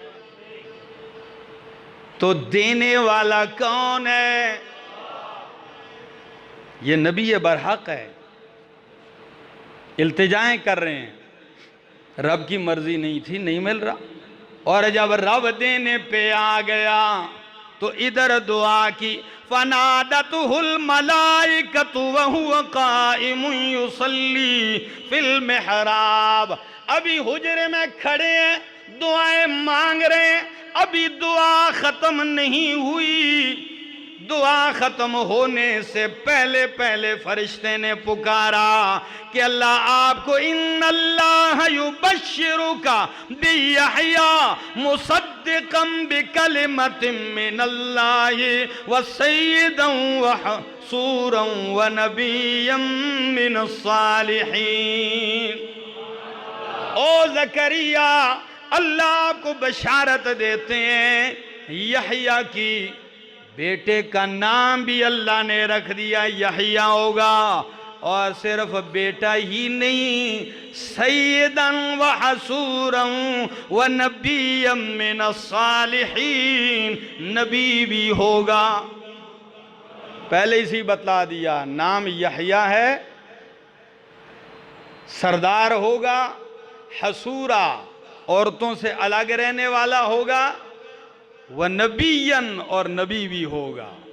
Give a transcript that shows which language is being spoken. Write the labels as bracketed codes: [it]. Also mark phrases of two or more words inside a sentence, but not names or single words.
[ur] تو دینے والا کون ہے? یہ نبی برحق ہے، التجائیں کر رہے ہیں، رب کی مرضی نہیں تھی، نہیں مل رہا. اور جب رب دینے پہ آ گیا تو ادھر دعا کی, [ar] فنادته الملائكة وهو قائم يصلي في المحراب. [ur] ابھی حجرے میں کھڑے ہیں، دعائیں مانگ رہے ہیں، ابھی دعا ختم نہیں ہوئی. دعا ختم ہونے سے پہلے پہلے فرشتے نے پکارا کہ اللہ آپ کو, [ar] إن الله يبشرك بيحيى مصدقا بكلمة من الله وسيدا وحصورا ونبيا من الصالحين. [ur] او زکریا، اللہ آپ کو بشارت دیتے ہیں، یحییٰ کی بیٹے کا نام بھی اللہ نے رکھ دیا، یحییٰ ہوگا. اور صرف بیٹا ہی نہیں, [ar] سيدا وحصورا ونبيا من الصالحين, [ur] نبی بھی ہوگا. پہلے اسی بتلا دیا، نام یحییٰ ہے، سردار ہوگا، حصورا عورتوں سے الگ رہنے والا ہوگا، وہ نبیاً اور نبی بھی ہوگا.